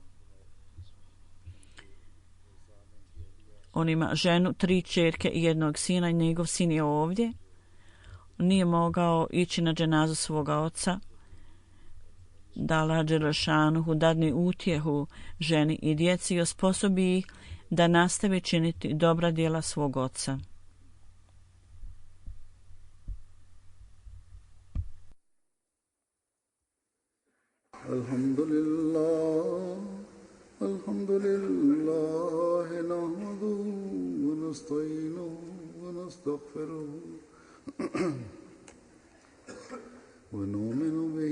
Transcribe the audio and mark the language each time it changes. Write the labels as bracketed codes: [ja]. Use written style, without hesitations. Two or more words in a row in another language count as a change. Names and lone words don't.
[bs] On ima ženu, 3 ćerke i 1 sina i njegov sin je ovdje. Nije mogao ići na dženazu svoga oca. Da Allah Đelešanuhu dadne utjehu ženi i djeci i osposobi ih da nastave činiti dobra djela svog oca. [ar] الحمد لله نحمده ونستعينه ونستغفره ونؤمن به